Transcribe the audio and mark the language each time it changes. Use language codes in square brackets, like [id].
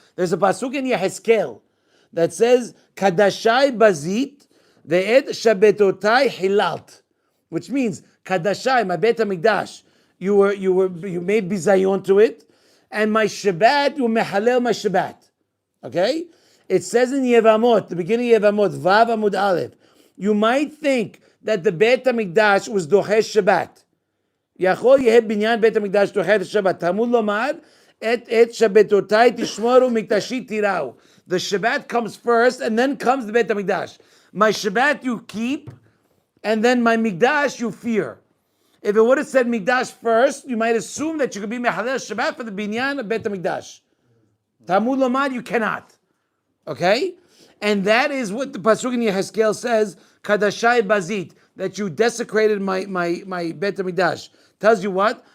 [en] There's a pasuk in Yehezkel that says, [he] Kadashai bazit ve'ed shabetotai hilalt, [en] which means Kadashai, my Bet HaMikdash, you made bizayon to it, and my Shabbat, you mehalel my Shabbat. Okay? It says in Yevamot, the beginning of Yevamot, Vav Amud Aleph, you might think that the Bet HaMikdash was dochesh Shabbat. [he] יכול יהיה בניין בית המקדש דוחה את השבת. תלמוד לומר, את שבתותיי תשמורו מקדשי תיראו. [en] The Shabbat comes first, and then comes the Beit HaMikdash. My Shabbat you keep, and then my Mikdash you fear. If it would have said Mikdash first, you might assume that you could be Mechalel Shabbat for the binyan of Beit HaMikdash. Talmud Lomad, you cannot. Okay? And that is what the Pasuk in Yehezkel says, Kadashai Bazit, that you desecrated my Beit HaMikdash. Tells you what?